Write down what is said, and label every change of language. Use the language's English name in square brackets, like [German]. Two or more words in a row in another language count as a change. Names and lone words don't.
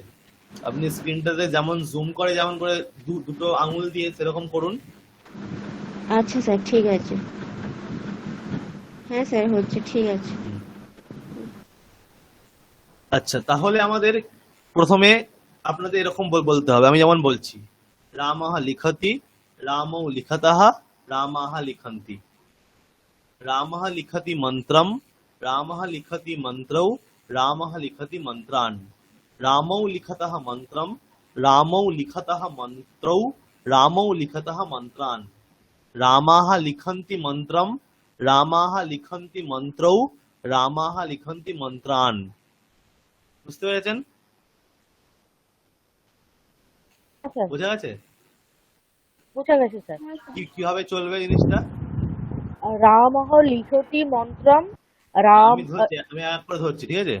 [Bangla] আপনি স্ক্রিনটাতে যেমন জুম করে, যেমন করে দুটো আঙুল দিয়ে, সেরকম করুন। আচ্ছা স্যার, ঠিক আছে। হ্যাঁ স্যার, হচ্ছে, ঠিক আছে। আচ্ছা, তাহলে আমাদের প্রথমে আপনাদের এরকম বলতে হবে, আমি যেমন বলছি, [Sanskrit] রামহ লিখতি, রামৌ লিখতহ, রামাহা লিখন্তি। রামহ লিখতি মন্ত্রম, রামহ লিখতি মন্ত্রৌ, রামহ লিখতি মন্ত্রান। রামৌ লিখতহ মন্ত্রম, রামৌ লিখতহ মন্ত্রৌ, রামৌ লিখতহ মন্ত্রান। রামাহা লিখন্তি মন্ত্রম, রামাহা লিখন্তি মন্ত্রৌ, রামাহা লিখন্তি মন্ত্রান। [Bangla] বুঝতে পেরেছেন? বোঝা গেছে? বোঝা গেছে স্যার। কিভাবে চলবে জিনিসটা? [Sanskrit] রামহ লিখতি মন্ত্রম, [Bangla] আমি এক করে ধরছি, ঠিক আছে?